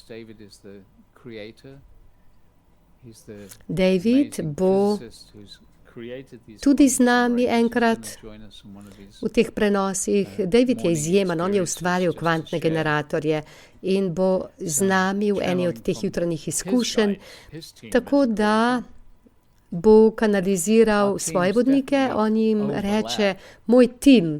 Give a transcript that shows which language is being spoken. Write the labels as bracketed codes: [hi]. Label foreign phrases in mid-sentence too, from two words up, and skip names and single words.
[en] David is the creator. He's the David amazing [sl] bo [en] physicist who's created these [sl] tudi z [en] quantum [sl] nami [en] rays. He's [sl] enkrat [en] gonna join us on one of these. [sl] v teh prenosih. David je izjemen, on je ustvaril kvantne generatorje in bo z nami v eni od teh jutranjih izkušenj, tako da bo kanaliziral svoje vodnike, on jim reče, moj tim.